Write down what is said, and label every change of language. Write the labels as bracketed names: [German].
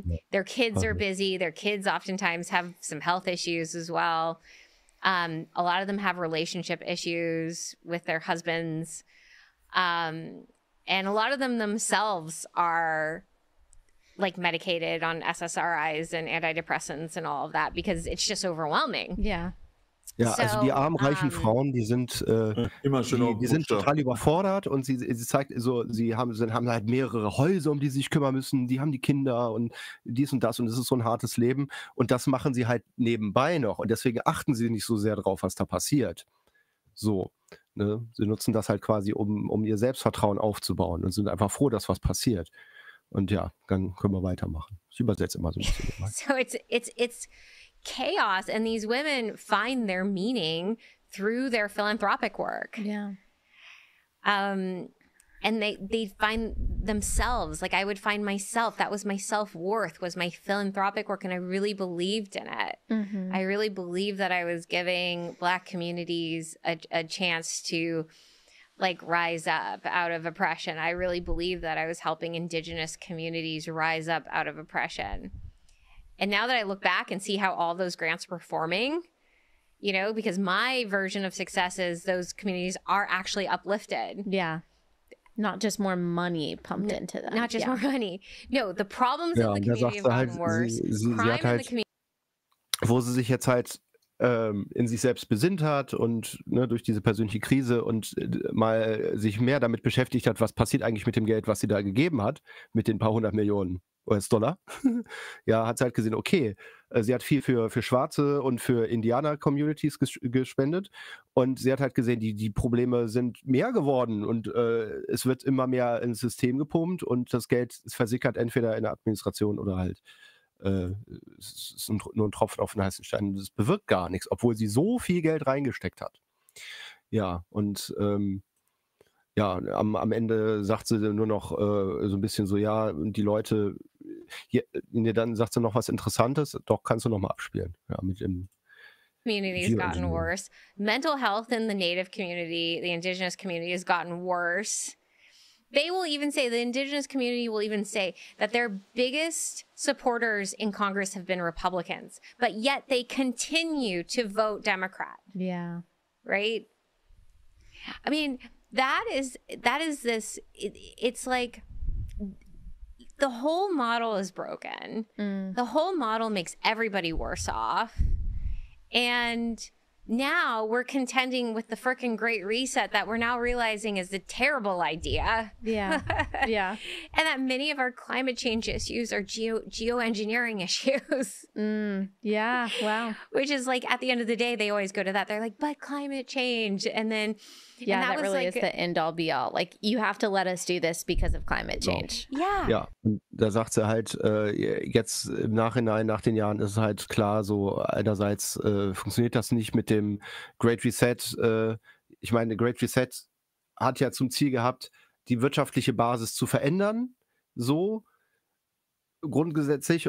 [English] their kids are busy. Their kids oftentimes have some health issues as well. A lot of them have relationship issues with their husbands. And a lot of them themselves are like medicated on SSRIs and antidepressants and all of that, because it's just overwhelming. Yeah. [German] Ja, so, also die armen, reichen Frauen, die sind, die sind total überfordert, und sie zeigt so, sie haben halt mehrere Häuser, um die sie sich kümmern müssen, die haben die Kinder und dies und das, und es ist so ein hartes Leben, und das machen sie halt nebenbei noch, und deswegen achten sie nicht so sehr drauf, was da passiert. So, ne? Sie nutzen das halt quasi, um ihr Selbstvertrauen aufzubauen, und sind einfach froh, dass was passiert. Und ja, dann können wir weitermachen. Ich übersetze immer so ein bisschen. [English] So it's chaos, and these women find their meaning through their philanthropic work. And they find themselves, like I would find myself, that was my self-worth, was my philanthropic work, and I really believed in it. Mm-hmm. I really believed that I was giving Black communities a chance to like rise up out of oppression. I really believed that I was helping Indigenous communities rise up out of oppression. And now that I look back and see how all those grants were forming, you know, because my version of success is those communities are actually uplifted. Yeah. Not just more money pumped into them. Not just more money. No, the problems in the community have gotten worse. [German] Sie hat halt, wo sie sich jetzt halt in sich selbst besinnt hat und ne, durch diese persönliche Krise und mal sich mehr damit beschäftigt hat, was passiert eigentlich mit dem Geld, was sie da gegeben hat, mit den paar hundert Millionen US-Dollar, ja, hat sie halt gesehen, okay, sie hat viel für Schwarze und für Indianer-Communities gespendet, und sie hat halt gesehen, die Probleme sind mehr geworden, und es wird immer mehr ins System gepumpt, und das Geld versickert entweder in der Administration oder halt es ist nur ein Tropfen auf den heißen Stein, das bewirkt gar nichts, obwohl sie so viel Geld reingesteckt hat. Ja, und ja, am Ende sagt sie nur noch so ein bisschen so, ja, und die Leute, hier, dann sagt sie noch was Interessantes, doch, kannst du noch mal abspielen. Ja, mit dem [English] Community has gotten worse. Mental health in the native community, the indigenous community has gotten worse. They will even say, the indigenous community will even say that their biggest supporters in Congress have been Republicans, but yet they continue to vote Democrat. Yeah. Right? I mean, that is this, it's like the whole model is broken. Mm. The whole model makes everybody worse off. And now we're contending with the freaking Great Reset that we're now realizing is a terrible idea. Yeah, yeah. And that many of our climate change issues are geoengineering issues. Mm, yeah, wow. Which is like, at the end of the day, they always go to that. They're like, but climate change. And then, yeah, and that really like, is the end all be all. Like, you have to let us do this because of climate change. No. Yeah. [German] Ja, und da sagt sie halt, jetzt im Nachhinein, nach den Jahren, ist halt klar, so einerseits funktioniert das nicht mit dem Great Reset. Ich meine, Great Reset hat ja zum Ziel gehabt, die wirtschaftliche Basis zu verändern, so grundgesetzlich.